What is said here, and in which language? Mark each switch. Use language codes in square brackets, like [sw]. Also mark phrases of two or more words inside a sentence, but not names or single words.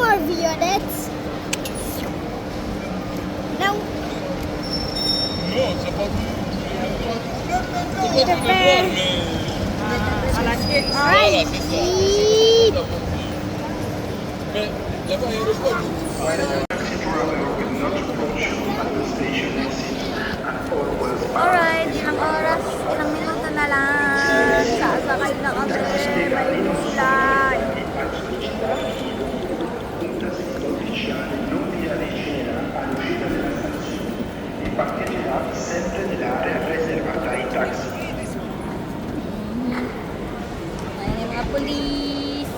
[en] violets. No. [fr] Non, ça pas Je fais. Voilà, c'est ça. Beep. Mais là-bas, il y a le peuple. [tl] Alright, ilang oras, ilang minuto na lang. Sasakay na kami. Mainit sila. Ayan yung mga police.